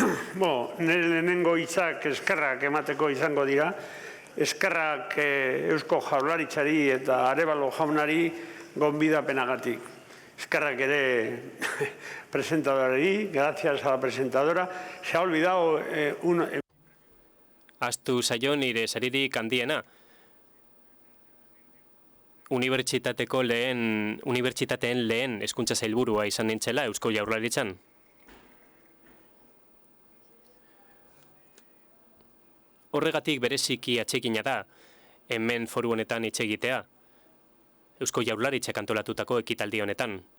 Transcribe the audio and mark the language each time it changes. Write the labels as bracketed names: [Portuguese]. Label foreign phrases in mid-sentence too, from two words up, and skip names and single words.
[Basque] Nire lehenengo hitzak eskerrak emateko izango dira. Eskerrak Eusko Jaurlaritzari eta Arévalo jaunari gonbidapenagatik. Eskerrak ere presentadorari, [Spanish] gracias a la presentadora. Se ha olvidado [Basque] Ahaztu zaio nire saririk handiena. Unibertsitateen lehen hezkuntza sailburua izan nintzela Eusko Jaurlaritzan. Horregatik bereziki atsegina da, hemen foru honetan hitz egitea, Eusko Jaurlaritzak antolatutako ekitaldi honetan.